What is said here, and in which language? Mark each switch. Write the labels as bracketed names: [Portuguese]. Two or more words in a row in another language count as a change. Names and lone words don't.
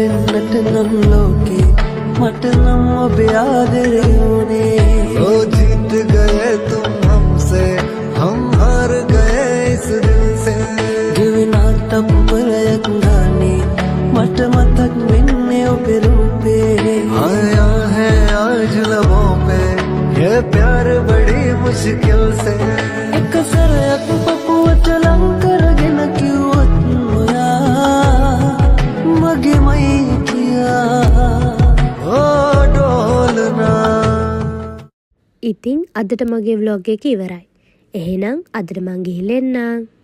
[Sinhala] කරන්නට නම් ලෝකේ මට නම් ඔබේ ආදරේ ඕනේ [Hindi] ओ जीत गए तुम हमसे हम हार गए इस दिल से [Sinhala] ගෙවෙනා තප්පරයක් ගානේ මට මතක් වෙන්නේ ඔබේ රූපේ [Hindi] आया है आज लबों पे ये प्यार बड़ी मुश्किल से एक [Sinhala] සරයක් පපුවට ලං කරගෙන කිව්වොත් ඔයා මගේමයි කියා [Hindi] ओ डोलना [Sinhala] ඉතින් අදට මගේ vlog එක ඉවරයි. එහෙනම් අදට මං ගිහින් එන්නම්.